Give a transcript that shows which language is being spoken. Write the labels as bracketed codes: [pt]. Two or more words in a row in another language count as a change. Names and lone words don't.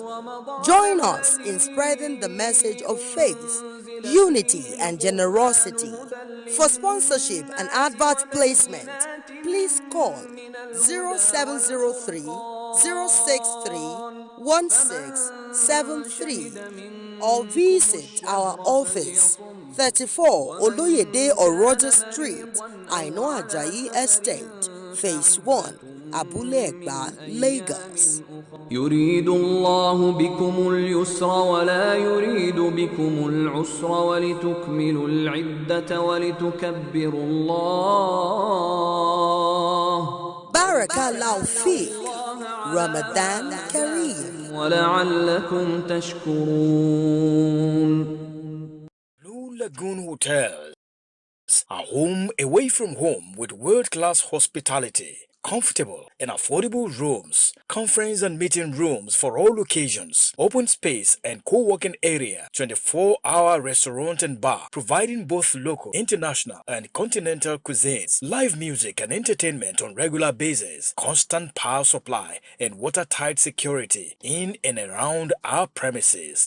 [en] Join us in spreading the message of faith, unity, and generosity. For sponsorship and advert placement, please call 0703 063 1673 or visit our office 34 Oloyede Oroja Street, Aino Ajayi Estate, Phase 1, Abule Egba, Lagos. [ar] يريد الله بكم اليسر ولا يريد بكم العسر ولتكملوا العدة ولتكبروا الله. بارك الله فيك، رمضان كريم. ولعلكم تشكرون. [en] Blue Lagoon Hotels, a home away from home with world-class hospitality, comfortable and affordable rooms, conference and meeting rooms for all occasions, open space and co-working area, 24-hour restaurant and bar, providing both local, international and continental cuisines, live music and entertainment on regular basis, constant power supply and watertight security in and around our premises.